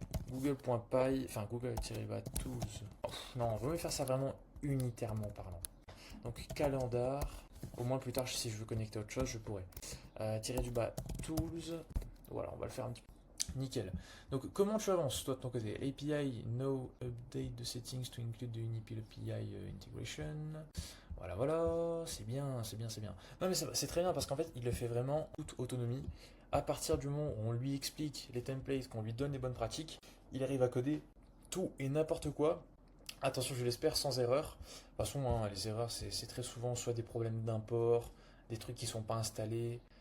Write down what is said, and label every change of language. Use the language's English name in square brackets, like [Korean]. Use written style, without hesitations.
[French] Google.py, enfin Google-tools. Oh, non, on va faire ça vraiment unitairement parlant. Donc calendar, au moins plus tard si je veux connecter à autre chose, je pourrais. Tirer du bas tools, voilà, on va le faire un petit peu. Nickel. Donc comment tu avances toi de ton côté? [English] API, no update the settings to include the Unipil API integration. [French] Voilà, c'est bien. Non mais c'est très bien parce qu'en fait il le fait vraiment toute autonomie. À partir du moment où on lui explique les templates, qu'on lui donne les bonnes pratiques, il arrive à coder tout et n'importe quoi. Attention, je l'espère, sans erreur. De toute façon, hein, les erreurs, c'est très souvent soit des problèmes d'import, des trucs qui ne sont pas installés.